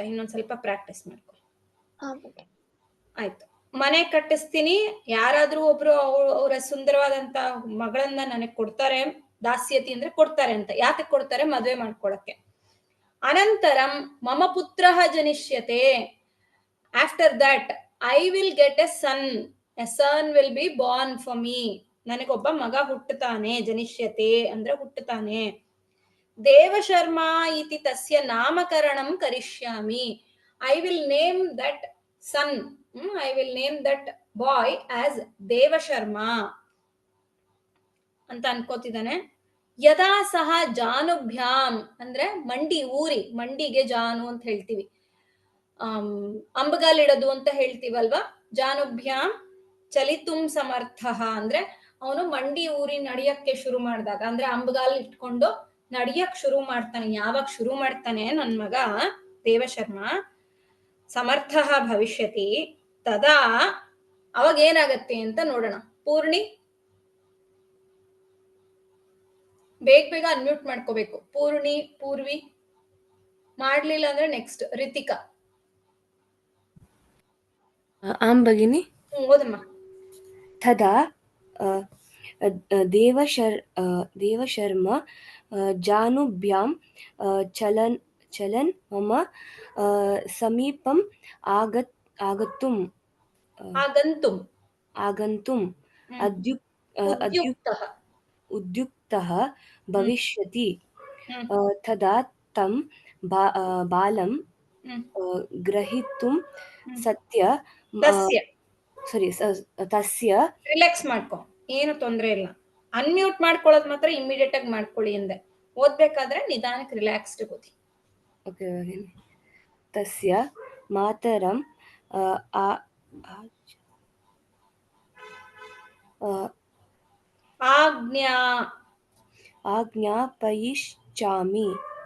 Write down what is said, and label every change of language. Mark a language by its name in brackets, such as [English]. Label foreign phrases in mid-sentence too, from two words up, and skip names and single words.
[Kannada] ಇನ್ನೊಂದ್ ಸ್ವಲ್ಪ ಪ್ರಾಕ್ಟೀಸ್ ಮಾಡ್ಕೊ. ಆಯ್ತು. ಮನೆ ಕಟ್ಟಿಸ್ತೀನಿ, ಯಾರಾದ್ರೂ ಒಬ್ರು ಅವರ ಸುಂದರವಾದಂತ ಮಗಳನ್ನ ನನಗ್ ಕೊಡ್ತಾರೆ. ದಾಸ್ಯತಿ ಅಂದ್ರೆ ಕೊಡ್ತಾರೆ ಅಂತ. ಯಾಕೆ ಕೊಡ್ತಾರೆ? ಮದ್ವೆ ಮಾಡ್ಕೊಳಕ್ಕೆ. [Sanskrit] ಅನಂತರಂ ಮಮ ಪುತ್ರಃ ಜನಿಷ್ಯತೆ. [English] after that I will get a son. a son will be born for me. [Kannada] ನನಗೊಬ್ಬ ಮಗ ಹುಟ್ಟುತ್ತಾನೆ. ಜನಿಷ್ಯತೆ ಅಂದ್ರೆ ಹುಟ್ಟುತ್ತಾನೆ. [Sanskrit] ದೇವಶರ್ಮ ಇತಿ ತಸ್ಯ ನಾಮಕರಣಂ ಕರಿಷ್ಯಾಮಿ. [English] I will name that son, I will name that boy as ದೇವಶರ್ಮ [Kannada] ಅಂತ ಅನ್ಕೋತಿದ್ದಾನೆ. [Sanskrit] ಯದಾ ಸಹ ಜಾನುಭ್ಯಾಂ [Kannada] ಅಂದ್ರೆ ಮಂಡಿ ಊರಿ, ಮಂಡಿಗೆ ಜಾನು ಅಂತ ಹೇಳ್ತೀವಿ. ಅಂಬಗಾಲಿಡೋದು ಅಂತ ಹೇಳ್ತೀವಲ್ವಾ. [Sanskrit] ಜಾನುಭ್ಯಾಂ ಚಲಿತುಂ ಸಮರ್ಥ [Kannada] ಅಂದ್ರೆ ಅವನು ಮಂಡಿ ಊರಿ ನಡಿಯಕ್ಕೆ ಶುರು ಮಾಡಿದಾಗ, ಅಂದ್ರೆ ಅಂಬಗಾಲ್ ಇಟ್ಕೊಂಡು ನಡಿಯಕ್ ಶುರು ಮಾಡ್ತಾನೆ. ಯಾವಾಗ ಶುರು ಮಾಡ್ತಾನೆ ನನ್ ಮಗ ದೇವಶರ್ಮ, [Sanskrit] ಸಮರ್ಥ ಭವಿಷ್ಯತಿ ತದಾ [Kannada] ಅವಾಗ ಏನಾಗತ್ತೆ ಅಂತ ನೋಡೋಣ. ಪೂರ್ಣಿ ಬೇಗ ಅನ್ಮ್ಯೂಟ್ ಮಾಡ್ಕೋಬೇಕು. ಪೂರ್ಣಿ, ಪೂರ್ವಿ ಮಾಡ್ಲಿಲ್ಲ ಅಂದ್ರೆ ನೆಕ್ಸ್ಟ್ ರಿತಿಕಾ. ಆಂ ಭಗಿನಿ. ಓದಮ್ಮ. [Sanskrit] ತದಾ ದೇವಶರ್ಮ ಜಾನುಭ್ಯಾಂ ಚಲನ್ ಮಮ ಸಮೀಪಂ ಆಗಂತುಂ ಉದ್ಯುಕ್ತಃ ಭವಿಷ್ಯತಿ. ತದಾ तं ಬಾಲಂ ಗ್ರಹಿತುಂ ತಸ್ಯ [Kannada] ರಿಲ್ಯಾಕ್ಸ್ ಮಾಡ್ಕೊ, ಏನು ತೊಂದ್ರೆ ಇಲ್ಲ. ಅನ್ಮ್ಯೂಟ್ ಮಾಡ್ಕೊಳ್ಳೋದು ಮಾತ್ರ ಇಮಿಡಿಯೇಟ್ ಆಗಿ ಮಾಡ್ಕೊಳ್ಳಿ ಅಂದೆ. ಓದ್ಬೇಕಾದ್ರೆ ನಿಧಾನಕ್ಕೆ ರಿಲ್ಯಾಕ್ಸ್ಡ್ ಓದಿ. [Sanskrit] ಓಕೆ. ತಸ್ಯ ಮಾತರಂ ಆಜ್ಞಾಪಯಿಷ್ಯಾಮಿ.